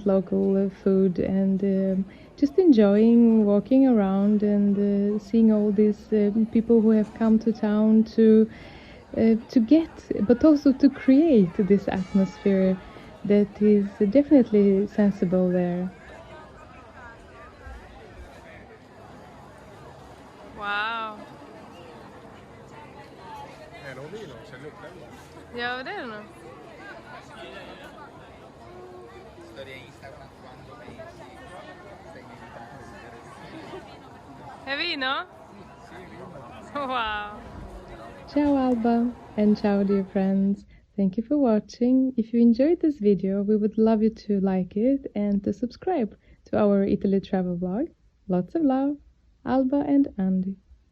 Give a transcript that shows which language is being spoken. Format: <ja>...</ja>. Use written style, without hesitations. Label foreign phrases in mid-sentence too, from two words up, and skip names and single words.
<en>local food and just enjoying walking around and seeing all these people who have come to town to get, but also to create this atmosphere that is definitely sensible there. Wow.</en> <sv>Ja, det är det nog.</sv> <it>È vino?</it> <en>Wow. Ciao Alba, and ciao dear friends. Thank you for watching. If you enjoyed this video, we would love you to like it and to subscribe to our Italy travel vlog. Lots of love, Alba and Andy.</en>